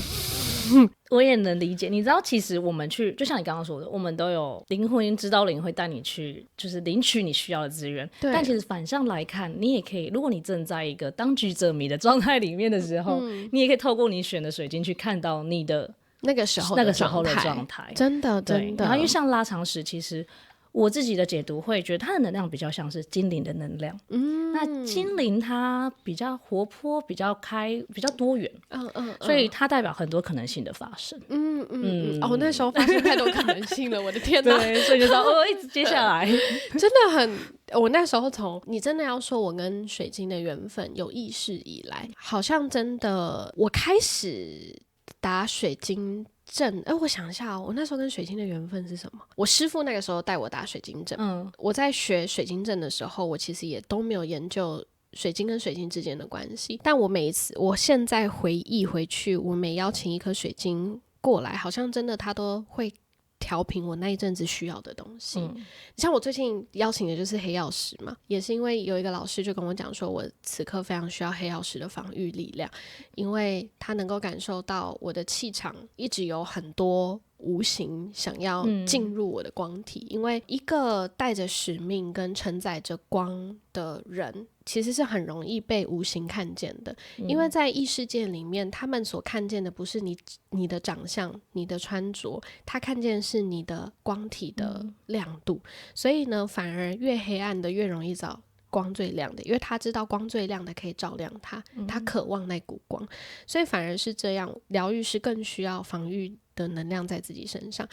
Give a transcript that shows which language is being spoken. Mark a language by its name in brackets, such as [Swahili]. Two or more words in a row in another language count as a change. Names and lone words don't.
[Chinese] 我也能理解，你知道其實我们去，就像你刚剛說的，我們都有靈魂指導靈會帶你去就是領取你需要的資源，但其實反向來看，你也可以，如果你正在一個當局者迷的狀態裡面的時候，你也可以透過你選的水晶去看到你的那個時候的狀態，真的真的。然後因為像拉長石，其實我自己的解讀會覺得它的能量比较像是精靈的能量，那精靈它比較活潑，比較開，比較多元，所以它代表很多可能性的發生。哦，那時候發生太多可能性了，我的天哪！对，所以就知道一直接下來真的很，我那時候從你真的要說我跟水晶的緣分有意識以來，好像真的我開始打水晶陣，我想一下我那時候跟水晶的緣分是什麼？我師父那個時候帶我打水晶陣，我在學水晶陣的時候，我其實也都沒有研究水晶跟水晶之間的關係，但我現在回憶回去，我每邀請一顆水晶過來，好像真的它都會調頻我那一陣子需要的東西。像我最近邀請的就是黑曜石嘛，也是因為有一個老師就跟我講說，我此刻非常需要黑曜石的防禦力量，因為他能夠感受到我的氣場一直有很多無形想要進入我的光體，因為一個帶着使命跟承載着光的人其實是很容易被無形看見的，因為在異世界裡面，他們所看見的不是你的長相，你的穿着，他看見的是你的光體的亮度，所以呢，反而越黑暗的越容易找光最亮的，因為他知道光最亮的可以照亮他，他渴望那股光，所以反而是這樣，療癒師更需要防禦的能量在自己身上。